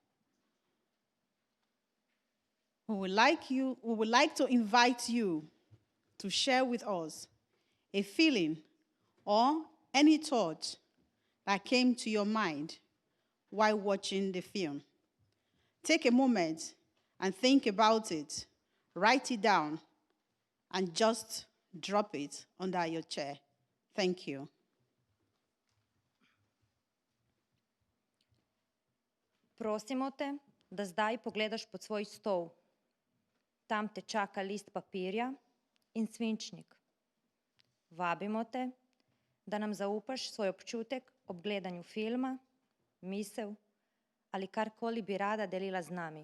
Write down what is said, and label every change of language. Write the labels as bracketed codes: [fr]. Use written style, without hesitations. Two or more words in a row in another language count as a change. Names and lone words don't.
[en] We would like to invite you to share with us a feeling or any thought that came to your mind while watching the film. Take a moment and think about it, write it down, and just drop it under your chair. Thank you. [sl] Prosimo te, da zdaj pogledaš pod svoj stol. Tam te čaka list papirja in svinčnik. Vabimo te, da nam zaupaš svoj občutek ob gledanju filma, misel ali karkoli bi rada delila z nami.